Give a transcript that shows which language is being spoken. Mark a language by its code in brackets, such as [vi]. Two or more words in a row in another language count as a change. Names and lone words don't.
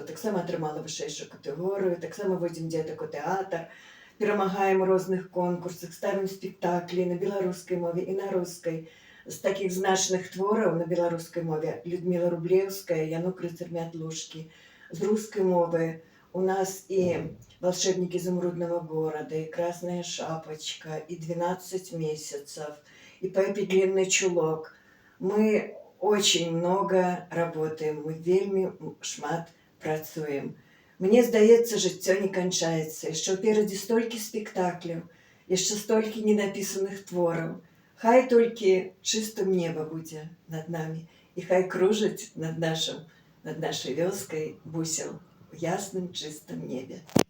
[be] Таксама атрымала вышэйшую катэгорыю, таксама водзім дзетак у тэатр, перамагаем у розных конкурсах, ставім спектаклі на беларускай мове і на рускай. З такіх значных твораў на беларускай мове Людміла Рублеўская, Янук рыцар Мятлушкі. З рускай мовы у нас і «Волшебник изумрудного города», и «Красная шапочка», и «12 месяцев», и «Пеппи длинный чулок». [ru] Мы очень много работаем, [be] мы вельмі шмат працуем. Мне здаецца, жыццё не канчаецца. Яшчэ ўперадзе столькі спектакляў, яшчэ столькі ненапісаных твораў. Хай толькі чыстым неба будзе над намі, і хай кружыць над нашай вёскай бусел у ясным чыстым небе.